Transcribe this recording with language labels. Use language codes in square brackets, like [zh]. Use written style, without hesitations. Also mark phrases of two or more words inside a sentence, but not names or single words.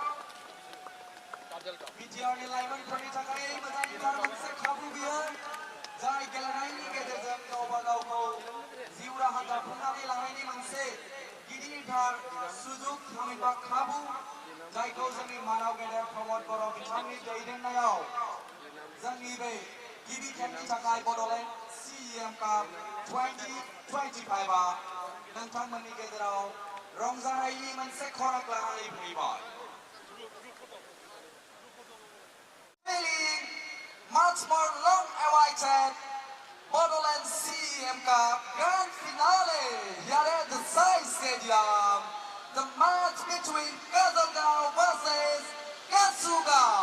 [brx] बिटिआरनि लाइमोनफोरनि थाखाय मोजांथार मोनसे खाबु बियो जाय गेलेनायनि गेजेरजों गावबा गावखौ जिउ राहा दाफुंनानै लानायनि मोनसे गिदिरथार सुजुग थामहिनबा खाबु जायखौ जोंनि मानाव गेदेर प्रमद बर' बिथांनि दैदेननायाव जोंनि बे गिबि खेबनि थाखाय बड'लेण्ड CEM काप 2025आ नोंथांमोननि गेजेराव रंजानायनि मोनसे खराग लानानै फैबाय। [en] Much more long-awaited Bodoland CEM Cup Grand Finale here at the Sai Stadium. The match between Kazalgaon versus Kasugao.